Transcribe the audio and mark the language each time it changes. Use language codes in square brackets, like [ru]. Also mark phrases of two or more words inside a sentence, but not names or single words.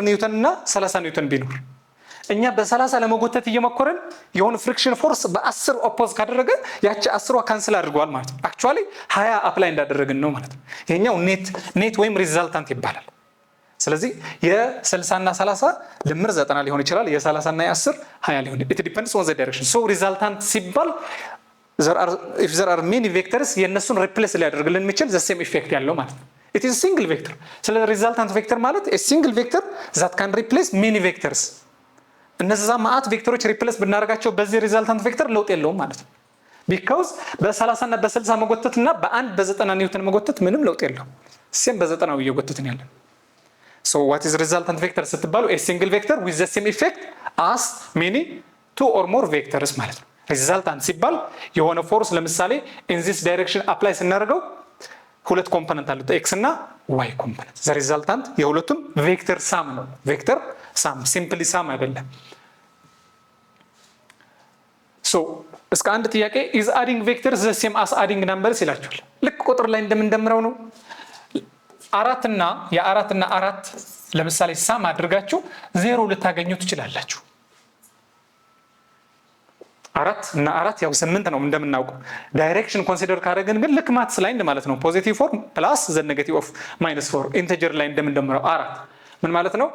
[am] ኒውተን እና 30 ኒውተን ቢኖር እኛ በ30 ለመጎተት እየሞከረን የሆነ [en] friction force [am] በ10 ኦፖዝ ካደረገ ያቺ 10ዋ ካንስል አድርገዋል ማለት ነው። አክቹአሊ 20 አፕላይ እንዳደረግን ነው ማለት ነው። ይሄኛው ኔት ወይም ሪዛልታንት ይባላል። ስለዚህ የ60 እና 30 ድምር 90 ሊሆን ይችላል። የ30 እና የ10 20 ሊሆን [en] it depends on the direction። [am] ሶ ሪዛልታንት ሲባል [en] if there are many vectors [am] የነሱን ሪፕሌስ ሊያደርግልን የሚችል [en] the same effect [am] ያለው ማለት ነው። [en] it is a single vector። [am] ስለዚህ [en] resultant vector [am] ማለት [en] a single vector that can replace many vectors። [am] እነዛ ማአት ቬክተሮች ሪፕሌስ ብናደርጋቸው በዚህ ሪዛልታንት ቬክተር ለውጥ የለውም ማለት ነው። ቢኮዝ በ30 እና በ60 መጎተት እና በአንድ በ90 ኒውተን መጎተት ምንም ለውጥ የለውም። ሴም በ90 እየጎተትን ያለን። [en] so what is resultant vector [am] ስትባሉ [en] a single vector with the same effect as many two or more vectors [am] ማለት ነው። ሪዛልታንት ሲባል የሆነ ፎርስ ለምሳሌ [en] in this direction apply [am] ስናደርገው ሁለት ኮምፖነንት አሉት ኤክስ እና ዋይ ኮምፖነንት። [en] the resultant [am] የሁለቱም [en] vector sum [am] ነው። [en] vector sum simply sum [am] አይደለም። ሶ እስከ አንድ ጥያቄ [en] is adding vector the same as adding numbers [am] ይላችኋል። ልክ ቁጥር ላይ እንደምንደምረው ነው። የአራት እና አራት ለምሳሌ ሳም አድርጋችሁ ዜሮ ልታገኙ ትችላላችሁ። 4 እና 4 ያው 8 ነው እንደምናውቀው። ዳይሬክሽን ኮንሲደር ካደረግን ግን ልክ ማትስ ላይ ማለት ነው [en] positive 4 plus the negative of -4 integer [am] ላይ እንደምንደምረው 4 ምን ማለት ነው?